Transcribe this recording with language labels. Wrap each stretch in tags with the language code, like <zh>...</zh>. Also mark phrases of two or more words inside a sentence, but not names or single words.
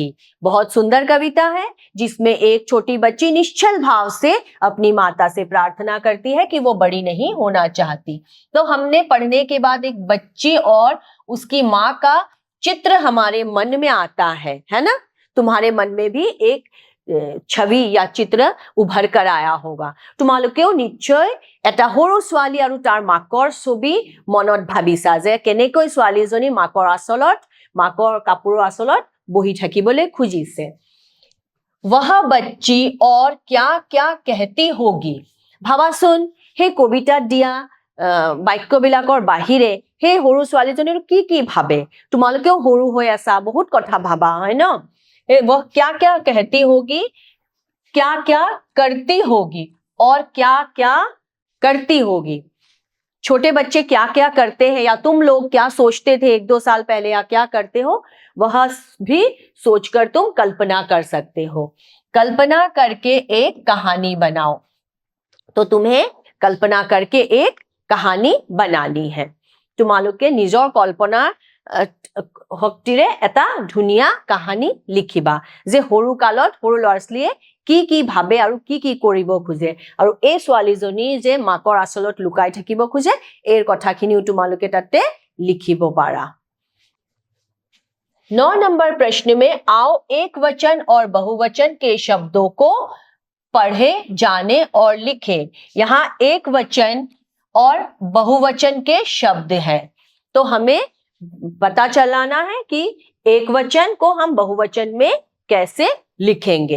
<hi>बहुत सुंदर कविता है जिसमें एक छोटी बच्ची निश्चल भाव से अपनी माता से प्रार्थना करती है कि वो बड़ी नहीं होना चाहती। तो हमने पढ़ने के बाद एक बच्ची और उसकी मां का चित्र हमारे मन में आता है ना? तुम्हारे मन में भी एक छवि या चित्र उभर कर आया होगा।</hi> <as>তোমালোকেও নিশ্চয় এটা সৰু ছোৱালী আৰু তাৰ মাকৰ ছবি মনত ভাবিছা যে কেনেকৈ ছোৱালীজনী মাকৰ আঁচলত, মাকৰ কাপোৰৰ আঁচলত বহি থাকিবলৈ খুজিছে।</as> <hi>वह बच्ची और क्या क्या कहती होगी।</hi> <as>ভাবাচোন সেই কবিতাত দিয়া বাক্যবিলাকৰ বাহিৰে সেই সৰু ছোৱালীজনীৰ কি কি ভাবে। তোমালোকেও সৰু হৈ আছা, বহুত কথা ভাবা হয় ন।</as> <hi>वह क्या क्या कहती होगी, क्या क्या करती होगी और क्या क्या करती होगी। छोटे बच्चे क्या क्या करते हैं या तुम लोग क्या सोचते थे 1-2 साल पहले या क्या करते हो, वह भी सोचकर तुम कल्पना कर सकते हो। कल्पना करके एक कहानी बनाओ। तो तुम्हें कल्पना करके एक कहानी बनानी है।</hi> <as>তোমালোকে নিজৰ কল্পনা শক্তিৰে এটা ধুনীয়া কাহিনী লিখিবা যে সৰু কালত সৰু ল'ৰা-ছোৱালীয়ে কি কি ভাবে আৰু কি কি কৰিব খোজে আৰু এই ছোৱালীজনী যে মাকৰ আঁচলত লুকাই থাকিব খোজে এই কথাখিনিও তোমালোকে তাতে লিখিব পাৰা।</as> <hi>9 नंबर प्रश्न में आओ एक वचन और बहुवचन के शब्दों को पढ़े जाने और लिखें। यहाँ एक वचन और बहुवचन के शब्द हैं। तो हमें पता चलाना है कि एक वचन को हम बहुवचन में कैसे लिखेंगे।</hi>